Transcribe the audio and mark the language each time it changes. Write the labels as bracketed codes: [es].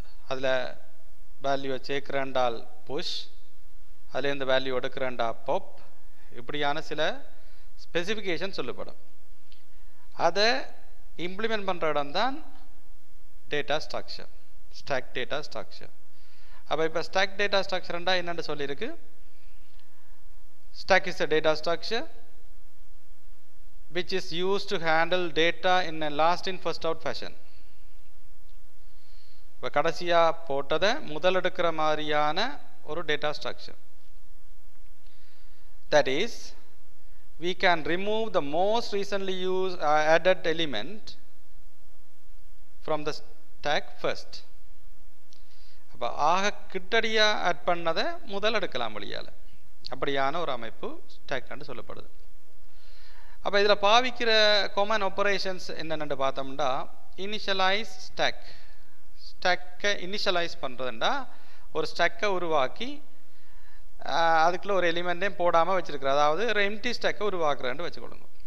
[ta] அதில் வேல்யூவை சேர்க்குறேன்டால் புஷ், அதுலேருந்து வேல்யூ எடுக்கிறேன்டா பாப், இப்படியான சில ஸ்பெசிஃபிகேஷன் சொல்லப்படும். அதை இம்ப்ளிமெண்ட் பண்ணுற இடம் தான் data structure, stock data structure. அப்போ இப்போ ஸ்டாக் டேட்டா ஸ்ட்ரக்சர்ண்டா என்னென்னு சொல்லியிருக்கு. [en] Stack is a data structure which is used to handle data in a last in first out fashion. [ta] இப்போ கடைசியாக போட்டதை முதல் எடுக்கிற மாதிரியான ஒரு data structure. [en] That is, we can remove the most recently used added element from the stack first. [ta] அப்போ ஆக கிட்டடியாக add பண்ணதை முதல் எடுக்கலாம் வழியால். அப்படியான ஒரு அமைப்பு ஸ்டாக்னு சொல்லப்படுது. அப்போ இதில் பாவிக்கிற காமன் ஆப்பரேஷன்ஸ் என்னென்னு பார்த்தோம்னா, இனிஷியலைஸ் ஸ்டாக். ஸ்டாக்கை இனிஷியலைஸ் பண்ணுறதுண்டா ஒரு ஸ்டாக்கை உருவாக்கி அதுக்குள்ளே ஒரு எலிமெண்ட்டையும் போடாமல் வச்சுருக்குற, அதாவது ஒரு எம்டி ஸ்டாக்கை உருவாக்குறேன்னு வச்சுக்கொள்ளுங்க.